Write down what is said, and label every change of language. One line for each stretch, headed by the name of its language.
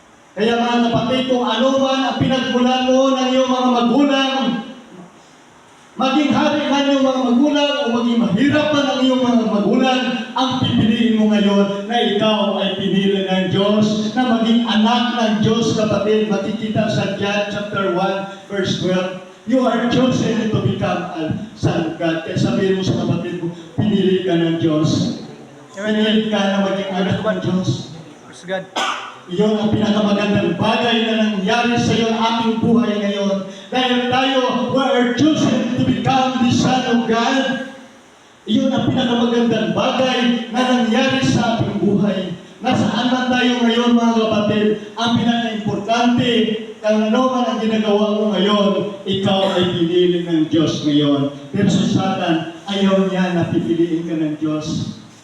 Filipino: Kaya mga kapatid, kung ano man ang pinagmulan mo ng iyong mga magulang, maging hari man yung mga magulang o maging mahirap man ang iyong mga magulang, ang pipiliin mo ngayon na ikaw ay pinili ng Diyos, na maging anak ng Diyos, kapatid. Makikita sa John chapter 1, verse 12.
English: You are chosen to become a son of God.
Filipino: Kaya sabihin mo sa kapatid mo, pinili ka ng Diyos. Pinili ka na maging anak ng Diyos.
English: Praise God.
Filipino: Iyon ang pinakamagandang bagay na nangyari sa iyo ating buhay ngayon. Dahil tayo
English: were chosen to become the Son of God.
Filipino: Iyon ang pinakamagandang bagay na nangyari sa ating buhay. Nasaan man tayo ngayon mga kapatid, ang pinaka-importante, kung ano man ang ginagawa mo ngayon, ikaw ay pinili ng Diyos ngayon. Pero sa Satan, ayaw niya na pipiliin ka ng Diyos.